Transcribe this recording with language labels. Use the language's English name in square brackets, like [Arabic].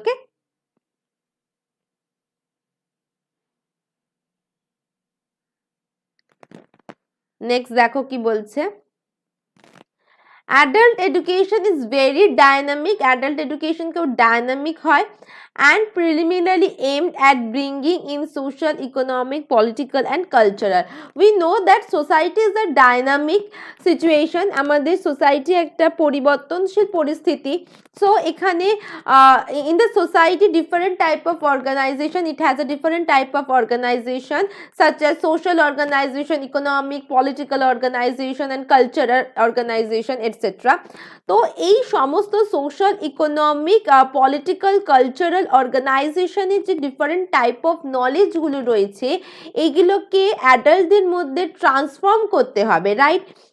[Bangla] ওকে, next দেখো কি বলছে। [English] Adult education is very dynamic. [Bangla] Adult education কেউ ডাইনামিক হয় [English] and preliminarily aimed at bringing in social, economic, political and cultural. We know that society is a dynamic situation. [Bangla] আমাদের society একটা পরিবর্তনশীল পরিস্থিতি। [English] So এখানে in the society different type of organization, it has a different type of organization such as social organization, economic, political organization and cultural organization etc. [Bangla] তো এই সমস্ত social, economic, political, cultural অর্গানাইজেশনের যে different type of নলেজগুলো রয়েছে এইগুলোকে অ্যাডাল্টদের মধ্যে transform করতে হবে, রাইট?